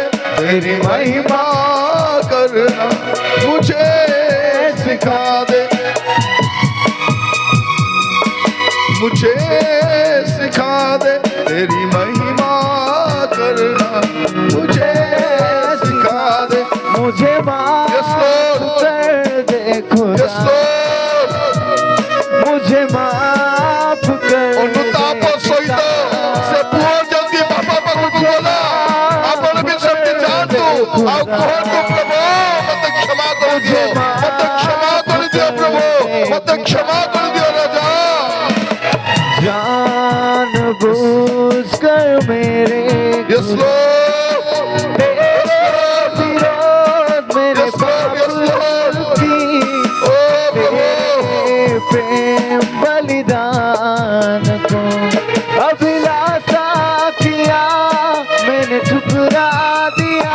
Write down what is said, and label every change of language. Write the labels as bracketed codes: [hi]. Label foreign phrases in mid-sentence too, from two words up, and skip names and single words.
[hi] तेरी महिमा करना मुझे सिखा दे, मुझे सिखा दे। तेरी महिमा करना मुझे सिखा दे। मुझे माफ [en] Yes, Lord. [hi] कर दे खुदा, [en] Yes, Lord. [hi] मुझे माफ कर [or] ଅନୁତାପ ସହିତ ସେ ପୁଅ ଯଦି ବାପା ପାଖକୁ ଗଲା, ଆପଣ ବି ସେମିତି ଯାଆନ୍ତୁ ଆଉ କୁହନ୍ତୁ ପ୍ରଭୁ ମତେ କ୍ଷମା କରିଦିଅ, ମତେ କ୍ଷମା କରିଦିଅ ପ୍ରଭୁ, ମତେ କ୍ଷମା କରିଦିଅ ରାଜା। [hi] जानबूझकर मेरे [en] Yes, Lord. [hi] तेरे विरोध मेरे [en] Yes, Lord. Yes, Lord. [hi] पाप की, ओ प्रभु तेरे प्रेम बलिदान को अभिलाषा किया मैंने ठुकरा दिया।